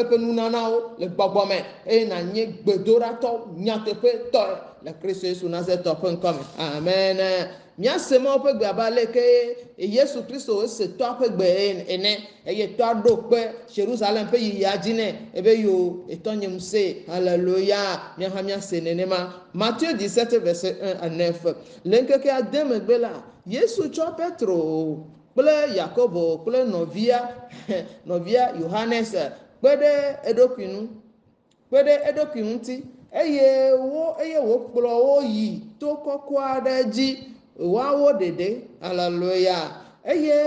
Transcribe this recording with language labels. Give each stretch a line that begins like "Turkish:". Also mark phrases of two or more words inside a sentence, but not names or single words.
Ewe: ƒe nunanawo le gbɔgbɔ me eye nanye gbedoɖatɔ nyateƒe tɔe le Kristo Yesu Nazaretɔ ƒe ŋkɔ me amen míase mawo ƒe gbe abe aleke Yesu Kristo ese tɔa ƒe gbe ene eye tɔa ɖo kpe Jerusalem ƒe yiyia dzi nɛ ebe yo etɔ nye ŋusẽ haleluya míaha míase nenema Matthieu 17
French: verset 1 à 9
Ewe: le ŋkekea de megbe la Yesu tsɔ Petro kple Yakobo kple nɔvia Yohanes kpe ɖe eɖokui ŋuti eye wokplɔ wo yi to kɔkɔ aɖe dzi woawo ɖeɖe haleluya eye